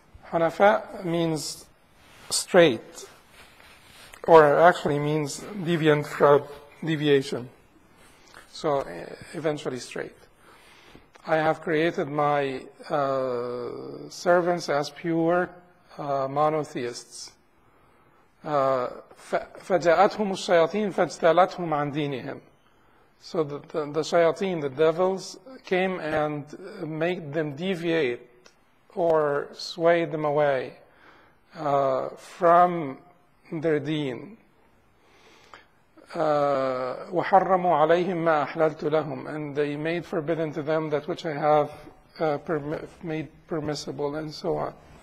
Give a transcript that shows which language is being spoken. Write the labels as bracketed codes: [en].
[en] Hunafa means straight, or actually means deviant from deviation. So eventually straight. I have created my servants as pure monotheists. [ar] فجاءتهم الشياطين فاجتالتهم عن دينهم. [en] So the shayateen, the devils, came and made them deviate or sway them away from their deen. [ar] وحرموا عليهم ما أحللت لهم, [en] and they made forbidden to them that which I have made permissible, and so on.